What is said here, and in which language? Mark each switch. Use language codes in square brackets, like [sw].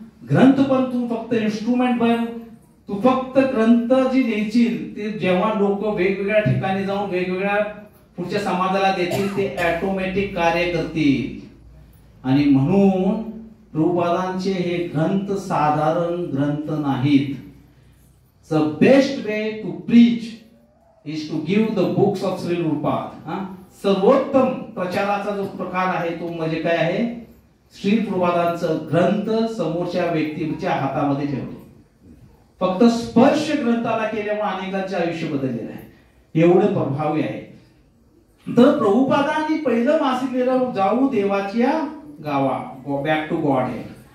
[mr] ग्रंथ पण तू फक्त इन्स्ट्रुमेंट बन, तू फक्त ग्रंथ जी लिहिशील ते जेव्हा लोक वेगवेगळ्या ठिकाणी जाऊन वेगवेगळ्या पुढच्या समाजाला देतील ते ऑटोमॅटिक कार्य करतील. आणि म्हणून प्रभुपादांचे हे ग्रंथ साधारण ग्रंथ नाहीत. [en] The best way to preach is to give the books of Sri Prabhupada. [mr] सर्वोत्तम प्रचाराचा जो प्रकार आहे तो म्हणजे काय आहे? श्री प्रभुपादांचं ग्रंथ समोरच्या व्यक्तीच्या हातामध्ये ठेवणे. फक्त स्पर्श ग्रंथाला केल्यामुळे अनेकांचे आयुष्य बदललेलं आहे, एवढं प्रभावी आहे. तर प्रभुपादांनी पहिलं मासिक लिहिलं जाऊ देवाच्या गावा, बॅक टू गॉड हेड.